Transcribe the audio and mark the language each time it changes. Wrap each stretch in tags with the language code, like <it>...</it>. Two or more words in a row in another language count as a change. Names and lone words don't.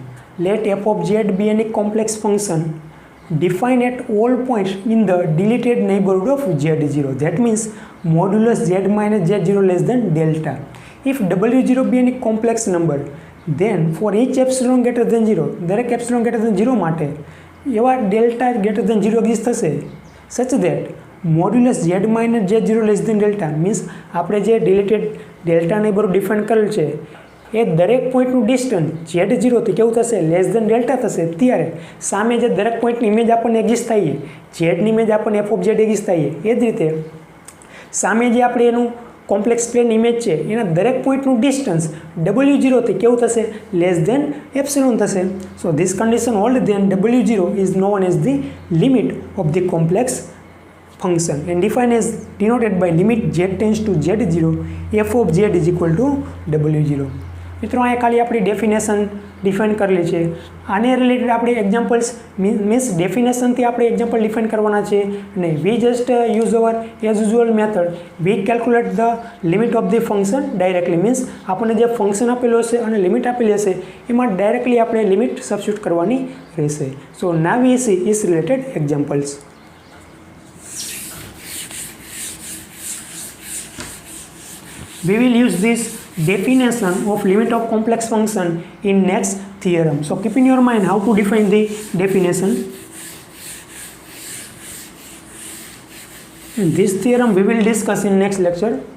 <en>Let f of z be any complex function defined at all points in the deleted neighborhood of z0. That means modulus z minus z0 less than delta. If w0 be any complex number, then for each epsilon greater than 0, દરેક epsilon greater than 0</en> <gu>માટે એવા</gu> <en>delta greater than 0</en> <gu>exist થશે,</gu> <en>such that modulus z minus z0 less than delta means</en> <gu>આપણે જે</gu> <en>deleted delta neighborhood define</en> <gu>કરેલ છે એ દરેક પોઈન્ટનું ડિસ્ટન્સ z0 થી કેવું થશે,</gu> <en>less than delta</en> <gu>થશે, ત્યારે સામે જે દરેક પોઈન્ટની ઇમેજ આપણને એક્ઝિસ્ટ થાય, ઝેડની ઇમેજ આપણને</gu> <en>f of z</en> <gu>એક્ઝિસ્ટ થાય, એ જ રીતે સામે જે આપણે એનું</gu> <en>complex plane</en> <gu>ઇમેજ છે એના દરેક પોઈન્ટનું ડિસ્ટન્સ w0 થી કેવું થશે,</gu> <en>less than epsilon</en> <gu>થશે.</gu> <en>so this condition hold then w0 is known as the limit of the complex function and defined as denoted by limit z tends to z0 f of z is equal to w0.</en> <gu>મિત્રો અહીંયા ખાલી આપણી ડેફિનેશન ડિફાઇન કરેલી છે. આને રિલેટેડ આપણે એક્ઝામ્પલ્સ મીન્સ ડેફિનેશનથી આપણે એક્ઝામ્પલ ડિફાઇન કરવાના છે અને</gu> <en>we just use our as usual method we calculate the limit of the function directly.</en> <gu>મીન્સ આપણને જે ફંક્શન આપેલું હશે અને લિમિટ આપેલી હશે એમાં ડાયરેક્ટલી આપણે લિમિટ સબસ્ટિટ્યુટ કરવાની રહેશે.</gu> <en>so now we see is related examples. We will use this definition of limit of complex function in next theorem. So keep in your mind how to define the definition. And this theorem we will discuss in next lecture.</en>